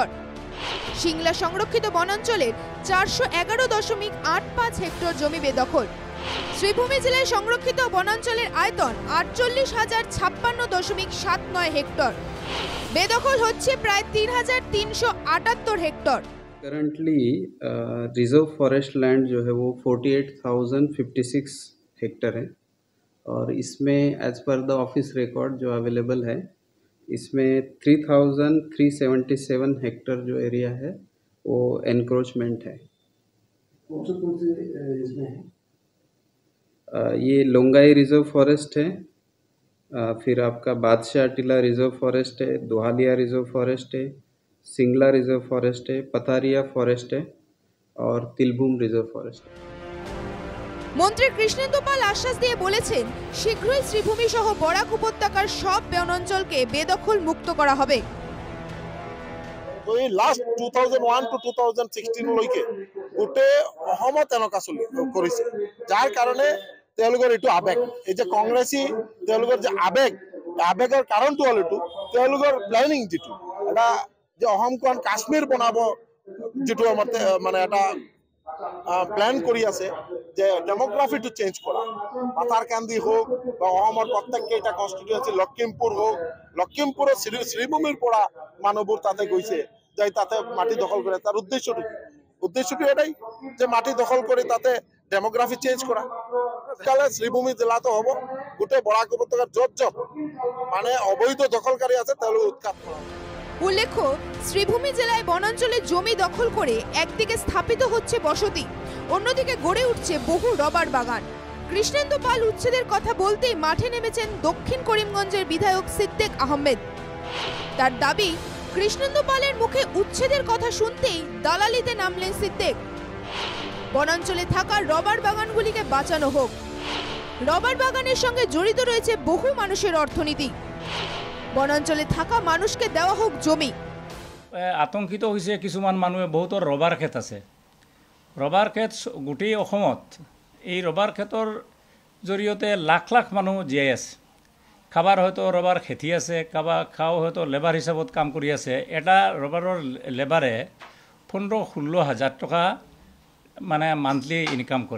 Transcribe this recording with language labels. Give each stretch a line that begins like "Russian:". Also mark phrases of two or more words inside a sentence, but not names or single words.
Bangla: সিংলা সংরক্ষিত বনাঞ্চলের ৪১১.৮৫ হেক্টর জমি বেদখল। শ্রীভূমি জেলায় সংরক্ষিত বনাঞ্চলের আয়তন ৪৮,০৫৬.৭৯ হেক্টর। বেদখল হচ্ছে প্রায় ৩,৩৭৮ হেক্টর।
English: currently reserve forest land
Hindi: जो है वो 48,056 हेक्टर है और इसमें
English: as per the office record
Hindi: जो अवेलेबल है इसमें 3,377 हेक्टर जो एरिया है वो एनक्रोचमेंट है। इसमें ये लोंगाई रिजर्व फॉरेस्ट है, फिर आपका बादशाह टीला रिजर्व फॉरेस्ट है, दोहालिया रिजर्व फॉरेस्ट है, सिंगला रिजर्व फॉरेस्ट है, पथारिया फॉरेस्ट है और तिलभूम रिजर्व फॉरेस्ट है।
Bangla: মন্ত্রী কৃষ্ণেন্দু পাল আশ্বাস দিয়ে বলেছেন শীঘ্রই শ্রীভূমি সহ বরাক উপত্যকার সব বনাঞ্চলকে বেদখল মুক্ত করা হবে।
Assamese: লাষ্ট 2001 to 2016 লৈকে গোটেই অসমত এনেকুৱা চলি কৰিছে, যাৰ কাৰণে তেওঁলোকৰ এইটো আবেগ। এই যে কংগ্ৰেছী তেওঁলোকৰ যে আবেগৰ কাৰণটো হ'ল এইটো তেওঁলোকৰ প্লেনিং, যিটো এটা যে অসমখন কাশ্মীৰ বনাব, যেটো মানে এটা প্ল্যান কৰি আছে যে ডেমোগ্রাফিটো চেঞ্জ কৰা। পাথাৰকান্দি হোক বা অসমৰ প্ৰত্যেককেইটা কনষ্টিটুৱেঞ্চি, লখিমপুৰ হোক, লখিমপুৰৰ শ্রীভূমিৰ পৰা মানুহবোৰ তাতে গৈছে, যাই তাতে মাটি দখল কৰে। তাৰ উদ্দেশ্যটো এটাই যে মাটি দখল কৰি তাতে
English: demography change
Assamese: করা। তাহলে শ্রীভূমি জেলাতো হব, গোটেই বরাক উপত্যকার য'ত য'ত মানে অবৈধ দখলকারী আছে তাহলে উৎখাত করা।
Bangla: উল্লেখ্য, শ্রীভূমি জেলায় বনাঞ্চলে জমি দখল করে একদিকে স্থাপিত হচ্ছে বসতি, অন্যদিকে গড়ে উঠছে বহু রবার বাগান। কৃষ্ণেন্দু পাল উচ্ছেদের কথা বলতেই মাঠে নেমেছেন দক্ষিণ করিমগঞ্জের বিধায়ক সিদ্দিক আহমেদ। তার দাবি, কৃষ্ণেন্দু পালের মুখে উচ্ছেদের কথা শুনতেই দালালিতে নামলেন সিদ্দিক। বনাঞ্চলে থাকা রবার বাগানগুলিকে বাঁচানো হোক। রবার বাগানের সঙ্গে জড়িত রয়েছে বহু মানুষের অর্থনীতি। বনাঞ্চলে থাকা মানুষকে দেওয়া হোক জমি।
Assamese: আতঙ্কিত হয়েছে কিছুমান মানুহে, বহুতৰ ৰবাৰ ক্ষেত আছে। ৰবাৰ ক্ষেত গোটেই অসমত এই ৰবাৰ ক্ষেতৰ জৰিয়তে লাখ লাখ মানুহ জীয়াই আছে। খাবার হয়তো ৰবাৰ খেতি আছে, খাও হয়তো লেবাৰ হিচাপত কাম কৰি আছে। এটা ৰবাৰৰ লেবাৰে 15-16 হাজাৰ টকা মানে
English: monthly income
Assamese: কৰে।